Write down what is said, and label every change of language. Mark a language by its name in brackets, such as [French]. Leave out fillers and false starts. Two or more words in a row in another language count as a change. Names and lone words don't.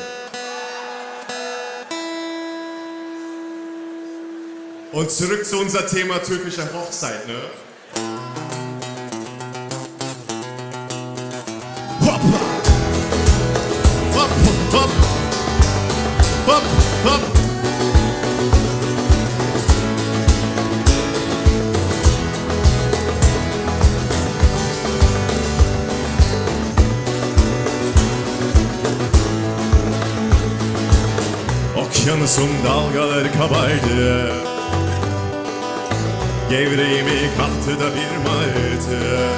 [German] Und zurück zu unser Thema türkische Hochzeit, ne? Hoppa! Hopp, hopp! Hopp, hopp! [Turkish] Okyanusun dalgaları kabaydı, gevreğimi kaptı da bir martı.